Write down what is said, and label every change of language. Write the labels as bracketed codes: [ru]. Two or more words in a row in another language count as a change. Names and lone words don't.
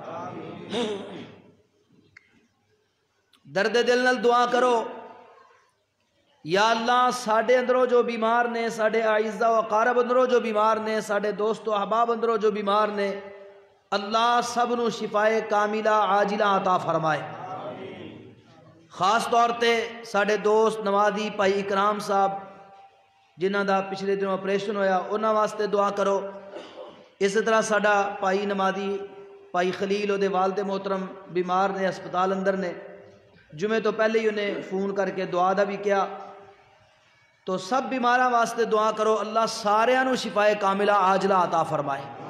[pa] درد دل نال دعا کرو، یا اللہ ساڈے اندروں جو بیمار نے، ساڈے اعزاء و اقارب اندروں جو بیمار نے، ساڈے دوست و احباب اندروں جو بیمار نے، اللہ سب نو شفائے کاملہ عاجلہ عطا فرمائے۔ خاص طور تے ساڈے دوست نوادی بھائی اکرام صاحب جنہاں دا پچھلے دنوں آپریشن ہویا، انہاں واسطے دعا کرو۔ اسی طرح ساڈا بھائی نمازی بھائی خلیل او دے والد محترم بیمار نے، ہسپتال اندر نے، جمعے تو پہلے ہی انہیں فون کر کے دعا دا بھی کیا، تو سب بیماراں واسطے دعا کرو، اللہ ساریاں نو شفائے کاملہ عاجلہ عطا فرمائے۔